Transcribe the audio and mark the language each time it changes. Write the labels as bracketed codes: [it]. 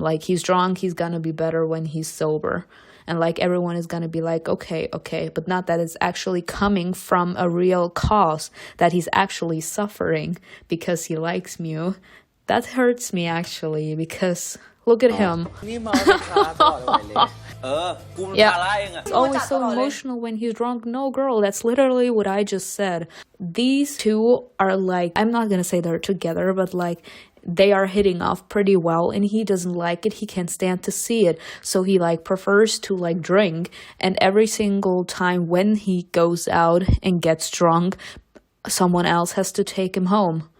[en] Like, he's drunk, he's gonna be better when he's sober. And like everyone is gonna be like, okay, but not that it's actually coming from a real cause, that he's actually suffering because he likes Mew. That hurts me actually, because look at him. [th] นี่เมาเป็นคาตลอดเลยกูเป็นภาระเองอะ [en] It's always so emotional when he's drunk. No, girl, that's literally what I just said. These two are like, I'm not gonna say they're together, but like, they are hitting off pretty well, and he doesn't like it. He can't stand to see it, so he like prefers to like drink, and every single time when he goes out and gets drunk, someone else has to take him home.